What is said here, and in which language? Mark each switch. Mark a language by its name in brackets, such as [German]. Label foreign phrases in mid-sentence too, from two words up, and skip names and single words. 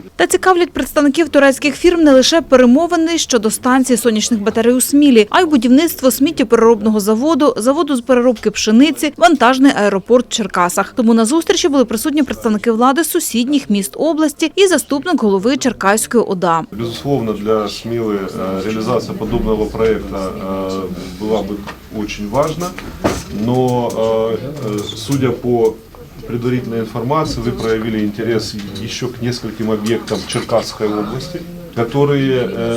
[Ukrainian] Та цікавлять представників турецьких фірм не лише перемовини щодо станції сонячних батарей у Смілі, а й будівництво сміттєпереробного заводу, заводу з переробки пшениці, вантажний аеропорт в Черкасах. Тому на зустрічі були присутні представники влади сусідніх міст області і заступник голови Черкаської ОДА. [Russian] Безусловно, для Смілы реализация подобного проекта была бы очень важна, но судя по предварительной информации, вы проявили интерес еще к нескольким объектам Черкасской области, которые